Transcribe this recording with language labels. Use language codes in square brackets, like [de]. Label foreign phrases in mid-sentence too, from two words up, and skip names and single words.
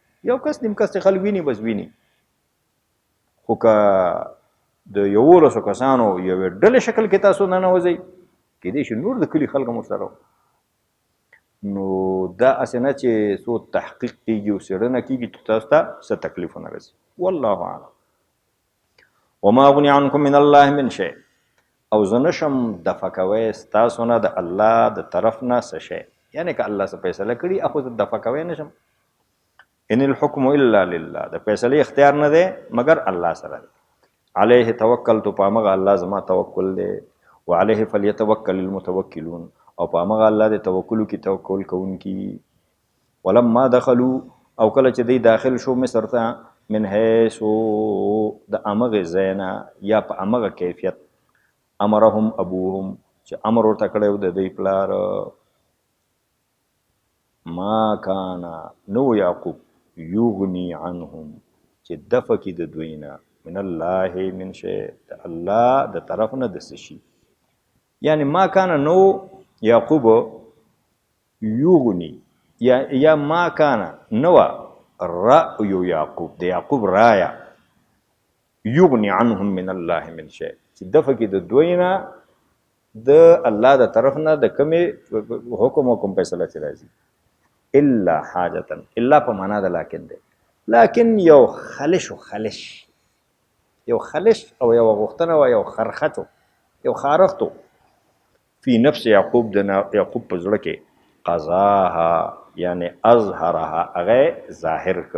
[ps] یو کس نیم کس چې خلک ویني بس ویني، خو که د 11 کسانو یوې ډلې شکل کې تاسو ننوځئ، کیدای شي نور د کلي خلک هم ورسره، نو دا هسې نه چې څو تحقیق کېږي او څېړنه کېږي چې تاسو ته څه تکلیفونه رسي. [ar] والله اعلم. وما اغني عنکم من الله من شی، [ps] او زه نشم دفع کوی ستاسو نه د الله د طرف نه څه شی، یعنې که الله څه فیصله کړي اخو زه دفع کوی نشم. [ar] ان الحکم الا لله، [ps] د فیصلې اختیار نه دی مګر الله سره دی. [ar] علیه توکلت، [ps] په همغه الله زما توکل دی. [ar] وعلیه فلیتوکل المتوکلون، [ps] او په همغه الله د توکل کې توکل کوونکي. [ar] ولما دخلوا، [ps] او کله چې دی داخل شو مصر ته، [ar] من حیث [ps] د همغې ځای نه یا په همغه کیفیت، [ar] امرهم ابوهم [ps] چې امر ورته کړی و د دوی پلار، [ar] ما کانا نو یعقوب یغني عنهم [ps] چې دفع کړي د دوی نه، [ar] من الله من شی، [ps] د الله د طرف نه د څه شي. [ar] یعنی ما کانا نو یعقوب یغني، [ps] یا [ar] ما کانا نو رأی یعقوب، [ps] د یعقوب رایا، [ar] یغني عنهم من الله من شی، [ps] چې دفع کړي د دوی نه د الله د طرف نه د کومې حکم او کوم فیصله چې راځي. [ar] الا حاجتن، [ps] الا په معنا د لاکن دی، لاکن یو خلش او یو غوښتنه او یو خرخچو، یو خارختو، [ar] فی نفس یعقوب، [ps] د یعقوب په زړه کې، [ar] قضاها یعنی اظهرها، [ps] هغه ظاهر که.